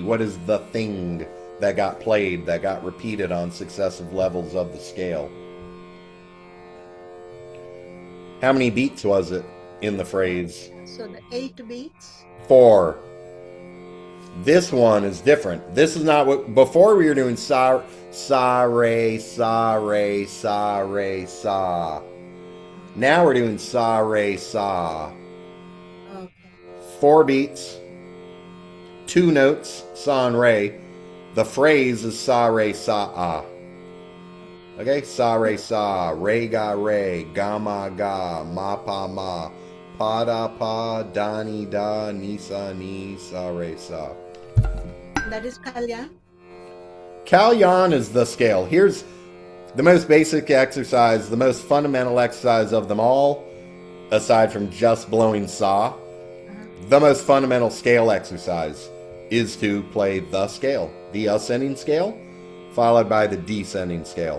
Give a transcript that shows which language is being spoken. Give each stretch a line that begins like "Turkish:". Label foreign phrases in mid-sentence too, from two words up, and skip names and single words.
English: What is the thing that got played, that got repeated on successive levels of the scale? How many beats was it in the phrase? So the 8 beats? 4. This one is different. This is not what, before we were doing sa, re, sa, re, sa, re, sa. Now we're doing sa, re, sa. Okay. 4 beats, 2 notes, sa and re. The phrase is sa, re, sa, ah. Okay, sa, re, sa, re, ga, ma, pa, da, pa, da, ni, sa, ni, sa, re, sa. That is Kalyan? Kalyan is the scale. Here's the most basic exercise, the most fundamental exercise of them all, aside from just blowing sa. The most fundamental scale exercise is to play the scale, the ascending scale, followed by the descending scale.